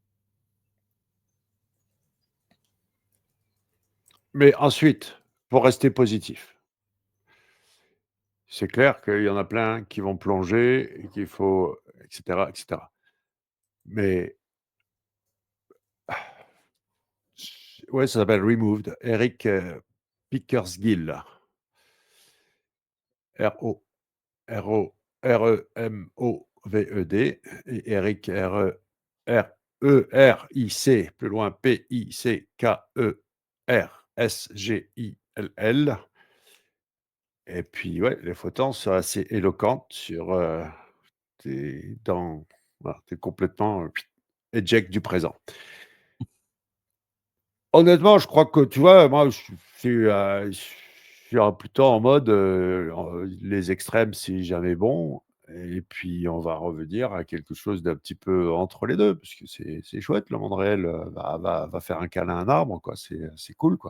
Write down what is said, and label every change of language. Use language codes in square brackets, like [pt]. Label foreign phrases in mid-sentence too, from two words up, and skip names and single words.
[fr] Mais ensuite, pour rester positif, c'est clair qu'il y en a plein qui vont plonger et qu'il faut et cetera et cetera. Mais ouais, ça s'appelle Removed. Eric, Pickersgill. R-O R-O R-E-M-O-V-E-D et Eric R-E-R-E-R-I-C, plus loin P-I-C-K-E-R-S-G-I-L-L. Et puis, ouais, les photos sont assez éloquentes sur, tu dans voilà, tu complètement, éject du présent. Honnêtement, je crois que, tu vois, moi, je suis plutôt en mode, les extrêmes, c'est jamais bon et puis on va revenir à quelque chose d'un petit peu entre les 2 parce que c'est chouette le monde réel, va faire un câlin à un arbre, quoi, c'est cool, quoi.